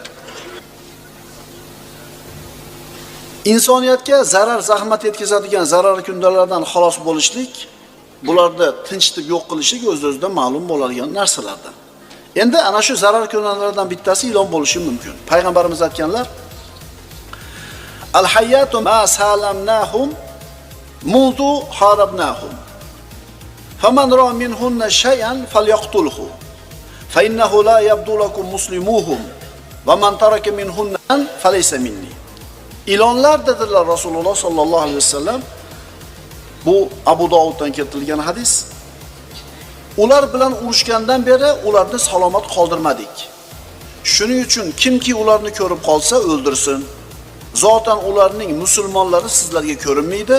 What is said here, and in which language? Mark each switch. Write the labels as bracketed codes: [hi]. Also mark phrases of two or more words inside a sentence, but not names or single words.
[uz] Insoniyatga zarar, zahmat yetkazadigan zararli kundalardan xalos bo'lishlik, bularni tinchitib yo'q qilishlik o'z-o'zidan ma'lum bo'ladigan narsalardan. Endi ana shu zarar kundalardan bittasi ilon bo'lishi mumkin. Payg'ambarimiz aytganlar: [ar] "الحيات ما سالمناهم منذ حاربناهم. فمن رأى منهن شيئا فليقتله. فإنه لا يبدو لكم مسلمهم ومن ترك منهن فليس مني." [uz] Ilonlar dedilar Rasululloh [ar] صلى الله عليه وسلم. [uz] Bu Abu Dovuddan keltirilgan hadis. Ular bilan urushgandan beri ularni salomat qoldirmadik. Shuning uchun kimki ularni ko'rib qolsa o'ldirsin. Zotan ularning musulmonlari sizlarga ko'rinmaydi.